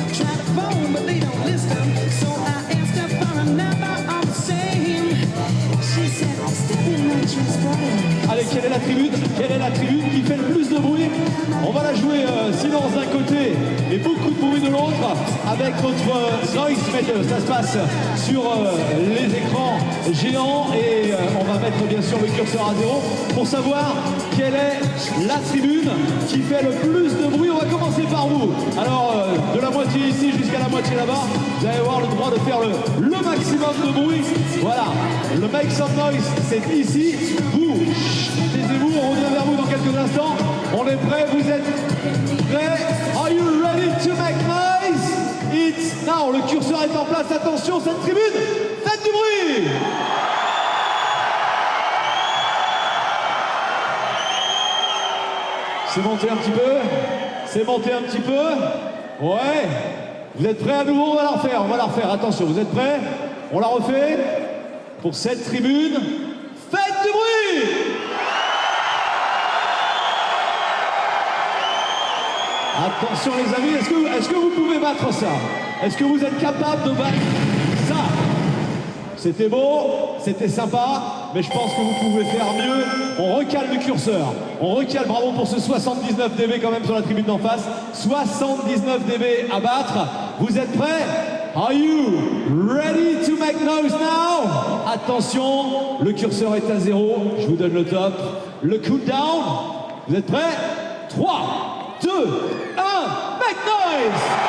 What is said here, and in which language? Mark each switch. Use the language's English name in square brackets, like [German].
[English] Try to phone, but they don't listen. So I asked her for a number of the same. She said, step in my transporter. [French] Allez, quelle est la tribune? Quelle est la tribune qui fait le plus de bruit? On va la jouer silence d'un côté et beaucoup de bruit de l'autre avec notre noise meter. Ça se passe sur les écrans géants et on va mettre bien sûr le curseur à 0 pour savoir quelle est la tribune qui fait le plus de bruit. On va commencer par vous. Alors, de la moitié ici jusqu'à la moitié là-bas, vous allez avoir le droit de faire le maximum de bruit. Voilà, le [English] make some noise, [French] c'est ici. Vous, taisez-vous, on revient vers vous dans quelques instants. On est prêts, vous êtes prêts? [English] Are you ready to make noise? It's now, [French] le curseur est en place, attention, cette tribune, faites du bruit! C'est monté un petit peu? C'est monté un petit peu? Ouais. Vous êtes prêts à nouveau? On va la refaire, attention, vous êtes prêts? On la refait? Pour cette tribune, faites du bruit! Attention les amis, est-ce que vous pouvez battre ça? Est-ce que vous êtes capable de battre ça? C'était beau, c'était sympa, mais je pense que vous pouvez faire mieux. On recale le curseur, on recale, bravo pour ce 79 dB quand même sur la tribune d'en face. 79 dB à battre, vous êtes prêts? [English] Are you ready to make noise now? [French] Attention, le curseur est à 0, je vous donne le top. Le countdown, vous êtes prêts? 3, 2, 1, [English] make noise!